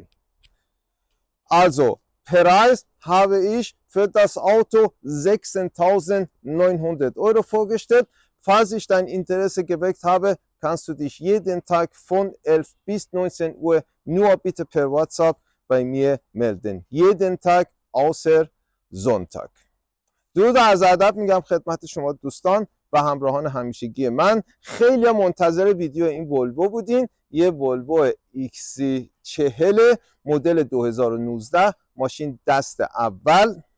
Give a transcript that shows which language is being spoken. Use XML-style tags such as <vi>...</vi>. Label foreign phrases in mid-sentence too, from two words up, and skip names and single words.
<de>Also, Preis habe ich für das Auto 16.900 Euro vorgestellt. Falls ich dein Interesse geweckt habe, kannst du dich jeden Tag von 11 bis 19 Uhr nur bitte per WhatsApp bei mir melden. jeden Tag außer Sonntag.</de> <fa>درود و عرض ادب میگم خدمت شما دوستان و همراهان همیشگی من. خیلی منتظر ویدیو این ولوو بودین. یه ولوو XC40 مدل 2019، ماشین دست اول.</fa>